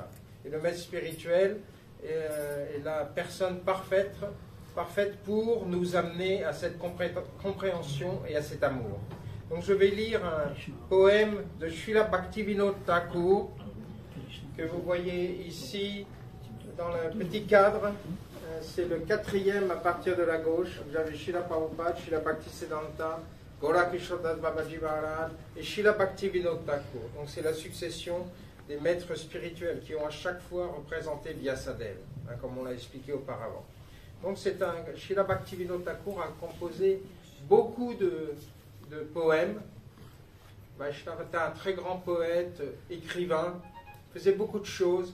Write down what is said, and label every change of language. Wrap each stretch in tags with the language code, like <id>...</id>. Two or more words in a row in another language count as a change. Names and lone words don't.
<fr>Et le maître spirituel est la personne parfaite pour nous amener à cette compréhension et à cet amour. Donc je vais lire un poème de Srila Bhaktivinoda Thakur que vous voyez ici dans le petit cadre. C'est le 4e à partir de la gauche. Vous avez Srila Prabhupada, Srila Bhaktisiddhanta, Gorakishore Das Babaji Maharaj et Srila Bhaktivinoda Thakur. Donc c'est la succession des maîtres spirituels qui ont à chaque fois représenté Vyasadeva, comme on l'a expliqué auparavant. Donc Srila Bhaktivinoda Thakur a composé beaucoup de poèmes. Vaishnava était un très grand poète, écrivain, faisait beaucoup de choses.</fr>